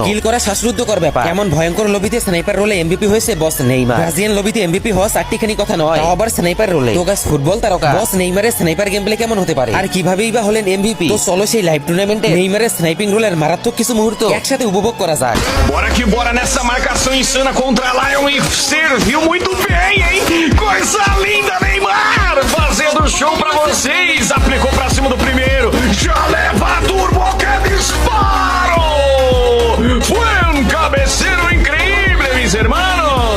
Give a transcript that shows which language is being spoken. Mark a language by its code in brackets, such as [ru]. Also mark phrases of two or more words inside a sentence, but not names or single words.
[bn] কিল করা শ্বাসরুদ্ধকর ব্যাপার। এমন ভয়ঙ্কর লবিতে [en] sniper role [bn] এমভিপি হয়েছে বস নেইমার। ব্রাজিলিয়ান লবিতে এমভিপি হওয়া চারটিখানি কথা নয়, তাও আবার [en] sniper role. [bn] তো গাইস, ফুটবল তারকা বস নেইমারের [en] sniper game play [bn] কেমন হতে পারে, আর কিভাবেই বা হলেন এমভিপি? তো চলো সেই [en] live tournament [bn] নেইমারের [en] sniping role [bn] মারাত্মক কিছু মুহূর্ত একসাথে উপভোগ করা যাক। [pt] Bora que bora nessa marcação insana contra Lion e serviu muito bem, hein? Coisa linda, Neymar! Fazendo show pra vocês. Aplicou pra cima do primeiro. Já leva turbo, que disparo! Foi um cabeceiro incrível, [es] mis hermanos.